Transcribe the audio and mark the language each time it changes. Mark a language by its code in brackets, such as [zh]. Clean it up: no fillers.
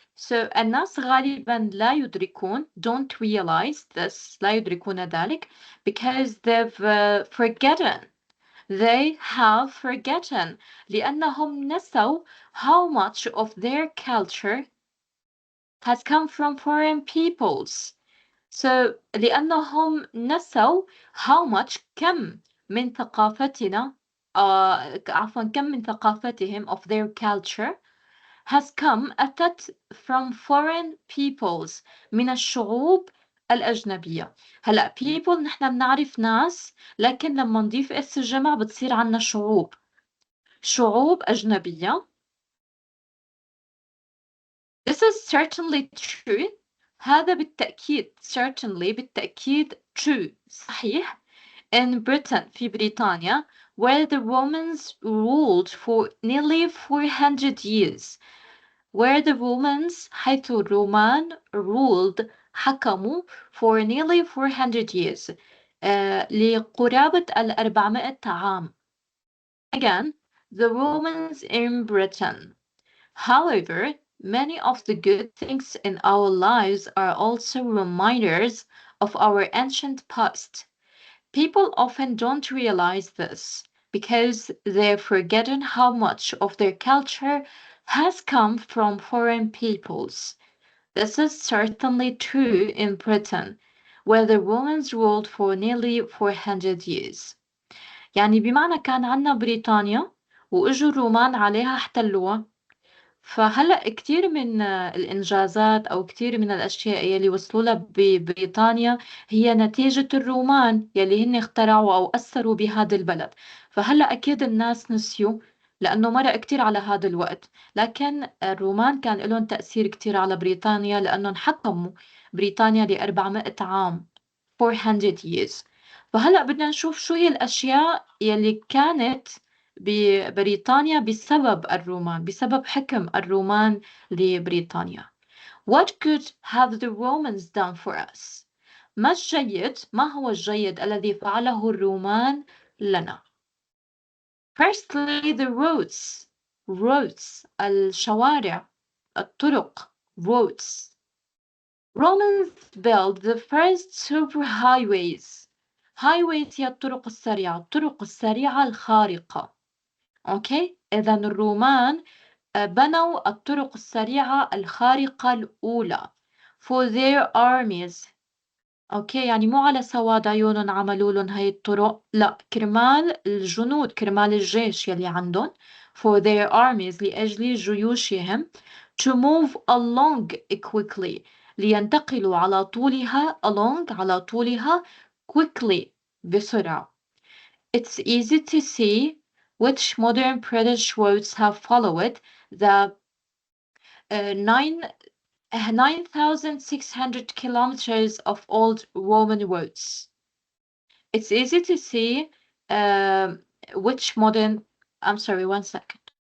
[en] So [ar] الناس غالبا لا يدركون [en] don't realize this [ar] لا يدركون ذلك [en] because they've forgotten they have forgotten [ar] لأنهم نسوا [en] how much of their culture has come from foreign peoples. So [ar] لأنهم نسوا [en] how much [ar] كم من ثقافتنا عفوا كم من ثقافتهم [en] of their culture has come [ar] أتت [en] from foreign peoples [ar] من الشعوب الأجنبية. هلأ [en] people [ar] نحن بنعرف ناس لكن لما نضيف اس الجمع بتصير عنا شعوب أجنبية. [en] This is certainly true. [ar] هذا بالتأكيد [en] certainly [ar] بالتأكيد [en] true [ar] صحيح [en] in Britain [ar] في بريطانيا [en] where the Romans ruled for nearly 400 years where the Romans [ar] حيث الرومان [en] ruled [ar] حكموا [en] for nearly 400 years [ar] لقرابة 400 عام. [en] Again, the Romans in Britain. However, many of the good things in our lives are also reminders of our ancient past. People often don't realize this because they've forgotten how much of their culture has come from foreign peoples. This is certainly true in Britain, where the Romans ruled for nearly 400 years. [ar] يعني بمعنى كان عنا بريطانيا وإجوا الرومان عليها احتلوها. فهلأ كتير من الإنجازات أو كتير من الأشياء يلي وصلوا لها ببريطانيا هي نتيجة الرومان يلي هن اخترعوا أو أثروا بهذا البلد. فهلأ أكيد الناس نسيوا لأنه مرق كتير على هذا الوقت، لكن الرومان كان لهم تأثير كتير على بريطانيا لأنهم حكموا بريطانيا ل400 عام [en] 400 years. [ar] فهلأ بدنا نشوف شو هي الأشياء يلي كانت ببريطانيا بسبب الرومان بسبب حكم الرومان لبريطانيا. [en] What good have the Romans done for us? [ar] ما هو الجيد الذي فعله الرومان لنا؟ [en] Firstly, the roads [ar] الشوارع الطرق [en] roads. Romans built the first superhighways. highways [ar] هي الطرق السريعة الخارقة. أوكي، إذا الرومان بنوا الطرق السريعة الخارقة الأولى [en] for their armies. [ar] أوكي، يعني مو على سواد عيونهم عملوا لهم هاي الطرق، لا، كرمال الجنود كرمال الجيش يلي عندهم [en] for their armies [ar] لأجل جيوشهم [en] to move along quickly [ar] لينتقلوا على طولها [en] along [ar] على طولها [en] quickly [ar] بسرعة. [en] It's easy to see which modern British roads have followed the 9,600 kilometers of old Roman roads. It's easy to see which modern, I'm sorry, one second.